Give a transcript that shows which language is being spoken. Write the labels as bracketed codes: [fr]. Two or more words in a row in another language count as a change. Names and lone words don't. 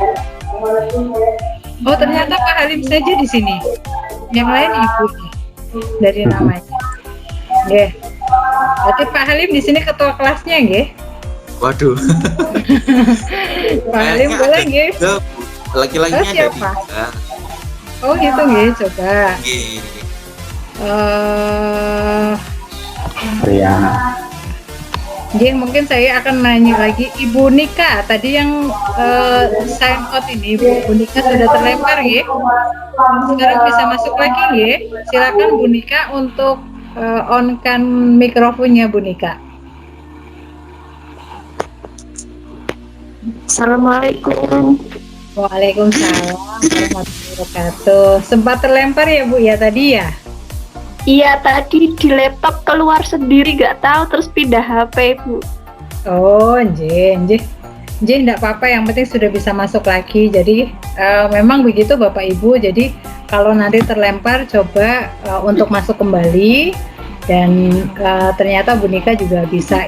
[id] Oh, ternyata Pak Halim saja di sini. Yang lain Ibu dari namanya. Nggih. Berarti Pak Halim di sini ketua kelasnya nggih? Waduh. Pak Halim boleh nggih? Laki-lakinya ada siapa? 3. Oh, gitu nggih, coba. Nggih. Riana. Nggih, mungkin saya akan nanya lagi Ibu Nika. Tadi yang [en] sign out [id] ini Bu Nika sudah terlempar nggih. Sekarang bisa masuk lagi nggih. Silakan Bu Nika untuk on-kan mikrofonnya Bu Nika. Assalamualaikum. [ar] وعليكم السلام ورحمة الله وبركاته. [id] Sempat terlempar ya Bu ya tadi ya? Iya, tadi di laptop keluar sendiri nggak tahu terus pindah HP, Bu. Oh, nggih, enggak apa-apa, yang penting sudah bisa masuk lagi. Jadi memang begitu Bapak Ibu. Jadi kalau nanti terlempar coba untuk masuk kembali dan ternyata Bu Nika juga bisa.